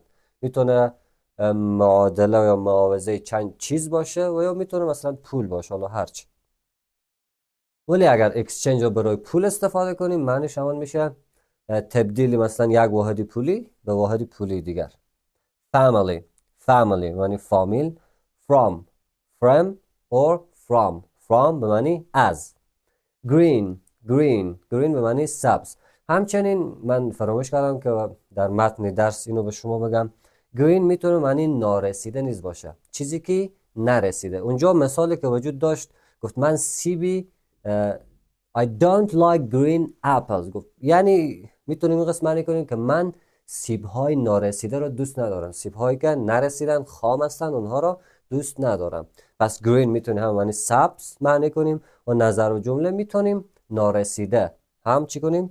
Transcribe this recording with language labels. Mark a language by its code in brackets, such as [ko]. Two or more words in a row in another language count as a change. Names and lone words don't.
[fa] میتونه معادله یا معاوضه چند چیز باشه و یا میتونه مثلا پول باشه، حالا هرچی. ولی اگر exchange رو برای پول استفاده کنیم معنیش همان میشه تبدیل مثلا یک واحد پولی به واحد پولی دیگر. [en] family. family [fa] یعنی فامیل. [en] from. from or from. from [fa] به معنی از. [en] green. green. green [fa] به معنی سبز. همچنین من فراموش کردم که در متن درس اینو به شما بگم، green میتونه معنی نارسیده نیز باشه، چیزی که نرسیده. اونجا مثالی که وجود داشت گفت من سیبی [en] I don't like green apples. [fa] گفت یعنی میتونیم این قسم معنی کنیم که من سیب‌های نارسیده را دوست ندارم. سیب‌هایی که نرسیدن، خام هستن، اونها را دوست ندارم. پس green میتونیم هم معنی سبز معنی کنیم و نظر و جمله میتونیم نارسیده هم چی کنیم؟